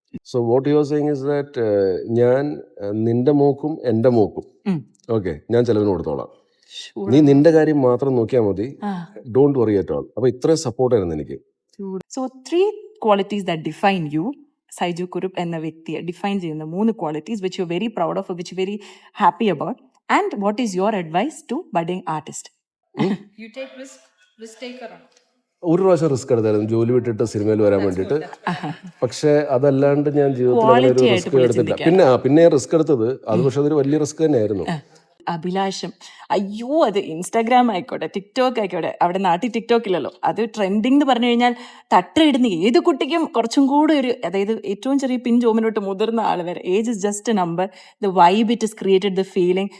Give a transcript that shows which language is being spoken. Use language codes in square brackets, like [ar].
[en] so what you are saying is that [ml] ഞാൻ നിന്റെ മോക്കും എൻ്റെ മോക്കും ഓക്കെ ഞാൻ ചെലവിന് കൊടുത്തോളാം, നീ നിന്റെ കാര്യം മാത്രം നോക്കിയാൽ മതി, [en] Don't worry at all. [ml] അപ്പൊ ഇത്രയും സപ്പോർട്ടായിരുന്നു എനിക്ക്. [en] so 3 qualities that define you, [ml] Saiju Kurup എന്ന വ്യക്തിയെ ഡിഫൈൻ ചെയ്യുന്ന [en] 3 qualities which you are very proud of, which you are very happy about, and what is your advice to budding artist? You take risk taker. [ml] ഒരു പ്രാവശ്യം risk എടുത്തായിരുന്നു ജോലി വിട്ടിട്ട് സിനിമയിൽ വരാൻ വേണ്ടിയിട്ട്. പക്ഷെ അതല്ലാണ്ട് ഞാൻ ജീവിതത്തിൽ അങ്ങനെ ഒരു റിസ്ക് എടുത്തില്ല. പിന്നെ റിസ്ക് എടുത്തത് അത്, പക്ഷെ അതൊരു വലിയ റിസ്ക് തന്നെയായിരുന്നു. അഭിലാഷം, അയ്യോ, അത് ഇൻസ്റ്റാഗ്രാം ആയിക്കോട്ടെ, ടിക്ടോക്ക് ആയിക്കോട്ടെ, അവിടെ നാട്ടിൽ ടിക്ടോക്ക് ഇല്ലല്ലോ, അത് ട്രെൻഡിങ് എന്ന് പറഞ്ഞു കഴിഞ്ഞാൽ തട്ടയിടുന്ന ഏത് കുട്ടിക്കും കുറച്ചും കൂടെ ഒരു, അതായത് ഏറ്റവും ചെറിയ പിഞ്ചോമിനോട്ട് മുതിർന്ന ആൾ വരെ, [en] Age is just a number, the vibe it is created the feeling.